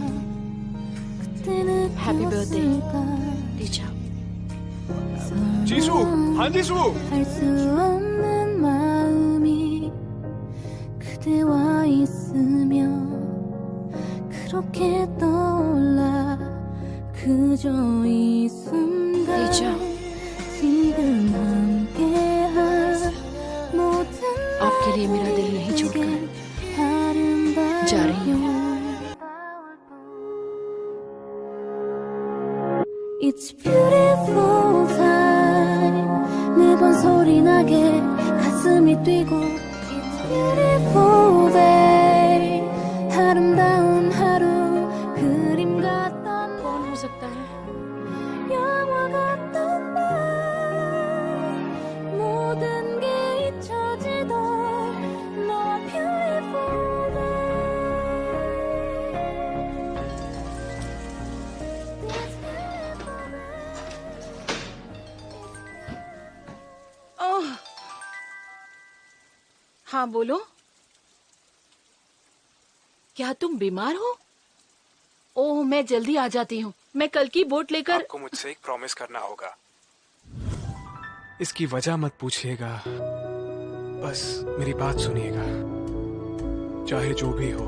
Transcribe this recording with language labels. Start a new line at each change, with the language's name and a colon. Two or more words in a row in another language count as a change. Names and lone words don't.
English: Happy birthday teacher.
Hindi: जीसू, हाँ जीसू।
Korean: 할 수 없는 마음이 그대와 있으며 그렇게 떠올라 그저 이 순간 지금 함께한 모든
Hindi: आपके लिए मेरा दिल नहीं छोड़कर जा रही हूँ।
English: It's beautiful time
Korean: 매번 소리 나게 가슴이 뛰고
English: It's beautiful day
Korean: 아름다운 하루 그림 같던
Hindi: कौन हो सकता है?
Korean: 영화 같던 날 모든 게 잊혀지던 너와
English: beautiful day It's beautiful
Hindi: ओह, हाँ बोलो। क्या तुम बीमार हो? ओह, मैं जल्दी आ जाती हूँ। मैं कल की बोट लेकर। आपको मुझसे एक प्रॉमिस करना होगा। इसकी वजह मत पूछिएगा, बस मेरी बात सुनिएगा, चाहे जो भी हो।